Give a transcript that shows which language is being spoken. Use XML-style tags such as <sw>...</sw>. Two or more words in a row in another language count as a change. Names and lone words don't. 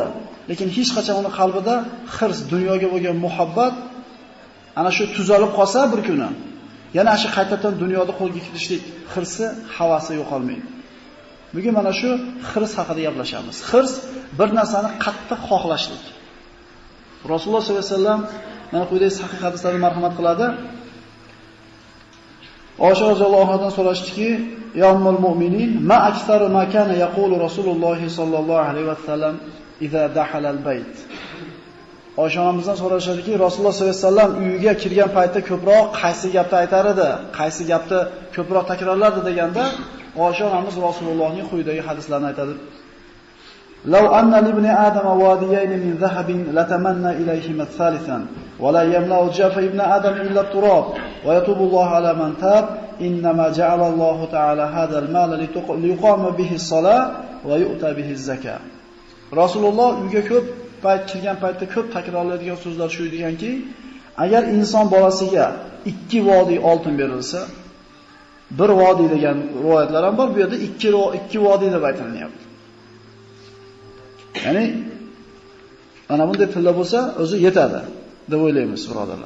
<uz>Lekin hech qachon uning qalbida hirs, dunyoga bo'lgan muhabbat ana shu tuzalib qolsa bir kuni yana shu qaytadan dunyoda qo'lga kiritishlik hirsi, havasi yo'qolmaydi. Bugun mana shu hirs haqida gaplashamiz. Hirs bir narsani qattiq xohlashlik. Rasululloh</uz> <ar>صلى الله عليه وسلم</ar> <uz>mana quyidagi sahih hadislarda marhamat qiladi. Oysha roziyallohu anhadan so'rashdiki,</uz> <ar>"يا أم المؤمنين، ما أكثر ما كان يقول رسول الله صلى الله عليه وسلم إذا دخل البيت?"</ar> <uz>Oysha onamizdan so'rashadiki, Rasululloh</uz> <ar>صلى الله عليه وسلم</ar> <uz>uyiga kirgan paytda ko'proq qaysi gapni aytar edi, qaysi gapni ko'proq takrorlardi deganda, Oysha onamiz Rasulullohning quyidagi hadislarni aytadi.</uz> <ar>"لو أن لابن آدم واديين من ذهب لتمنى إليهما ثالثا ولا يملأ جوف ابن آدم إلا التراب ويتوب الله على من تاب إنما جعل الله تعالى هذا المال لإقام به الصلاة ويؤتى به الزكاة."</ar> <uz>Rasululloh uyga ko'p kirgan paytda ko'p takrorlanadigan so'zlar shu ekanki, agar inson bolasiga 2 vodiy oltin berilsa, bir vodiy degan rivoyatlar ham bor, bu yerda 2 vodiy deb aytilyapti. Ya'ni mana bunday tilla bo'lsa, o'zi yetadi deb o'ylaymiz, birodarlar.</uz>